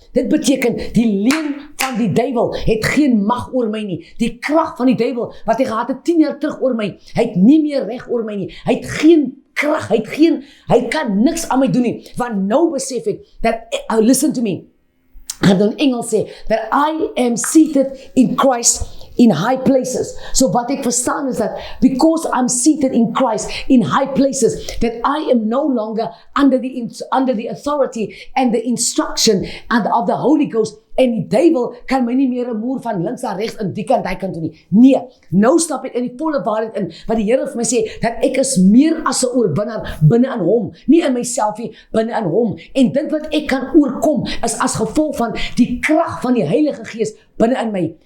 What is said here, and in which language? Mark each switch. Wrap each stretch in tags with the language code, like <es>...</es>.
<af>Dit beteken, die leuen van die duiwel het geen mag oor my nie. Die krag van die duiwel, wat hy gehad het 10 jaar terug oor my, hy het nie meer reg oor my nie. Hy het geen krag, hy kan niks aan my doen nie. Want nou besef ek,</af> <en>that, listen to me,</en> <af>ek gaan in Engels sê,</af> <en>that I am seated in Christ in high places. So wat ek verstaan is that because I'm seated in Christ in high places, that I am no longer under the authority and the instruction of the Holy Ghost.</en> <af>En die duiwel kan my nie meer 'n moer van links na regs in die kant toe nie. Nee, nou stap ek in die volle waarheid in, wat die Here vir my sê, dat ek is meer as 'n oorwinnaar binne in hom, nie in myself nie, binne in hom. En dit wat ek kan oorkom, is as gevolg van die krag van die Heilige Gees binne in my.</af>